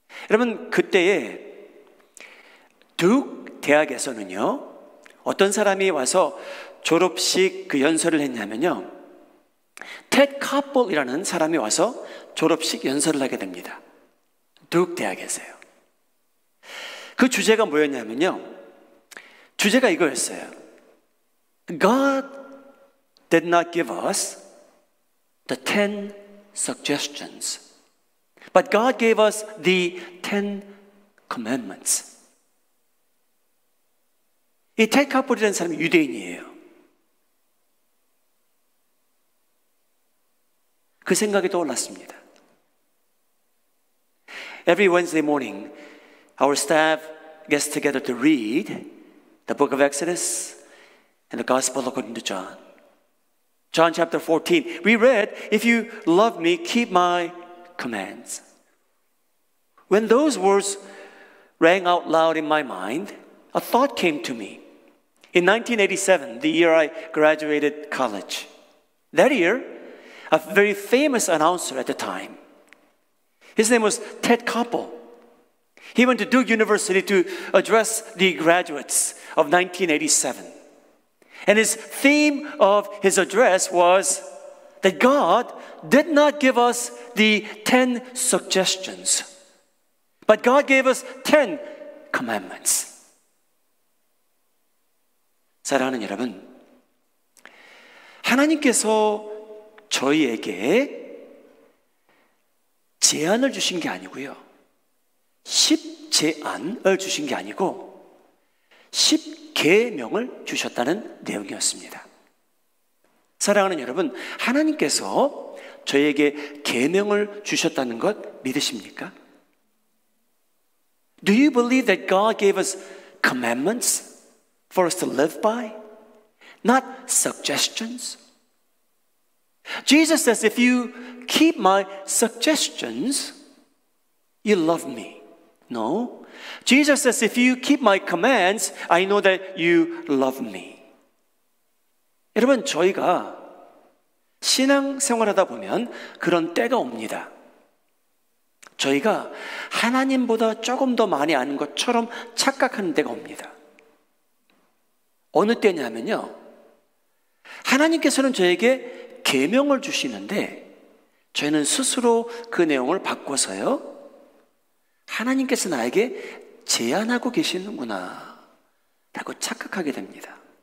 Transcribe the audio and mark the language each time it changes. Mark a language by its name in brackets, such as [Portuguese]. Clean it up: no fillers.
[Korean] 여러분, 그때에 듀크 대학에서는요, 어떤 사람이 와서 졸업식 그 연설을 했냐면요, 테드 카폴이라는 사람이 와서 졸업식 연설을 하게 됩니다. 듀크 대학에서요. 그 주제가 뭐였냐면요, 주제가 이거였어요. [English] God did not give us the 10 suggestions, but God gave us the 10 commandments. [Korean] 이 테드 카폴이라는 사람이 유대인이에요. 그 생각이 떠올랐습니다. [English] Every Wednesday morning, our staff gets together to read the book of Exodus and the Gospel according to John. John chapter 14, we read, if you love me, keep my commands. When those words rang out loud in my mind, a thought came to me. In 1987, the year I graduated college, that year, a very famous announcer at the time, his name was Ted Koppel. He went to Duke University to address the graduates of 1987. And his theme of his address was that God did not give us the 10 suggestions, but God gave us 10 commandments. [Korean] 사랑하는 여러분, 하나님께서 저희에게 제안을 주신 게 아니고요, 10제안을 주신 게 아니고 10계명을 주셨다는 내용이었습니다. 사랑하는 여러분, 하나님께서 저희에게 계명을 주셨다는 것 믿으십니까? [English] Do you believe that God gave us commandments for us to live by? Not suggestions. Jesus says, if you keep my suggestions, you love me. No. Jesus says, if you keep my commands, I know that you love me. [Korean] 여러분, 저희가 신앙생활하다 보면 그런 때가 옵니다. 저희가 하나님보다 조금 더 많이 아는 것처럼 착각하는 때가 옵니다. 어느 때냐면요, 하나님께서는 저에게 계명을 주시는데 저희는 스스로 그 내용을 바꿔서요, 하나님께서 나에게 제안하고 계시는구나 라고 착각하게 됩니다.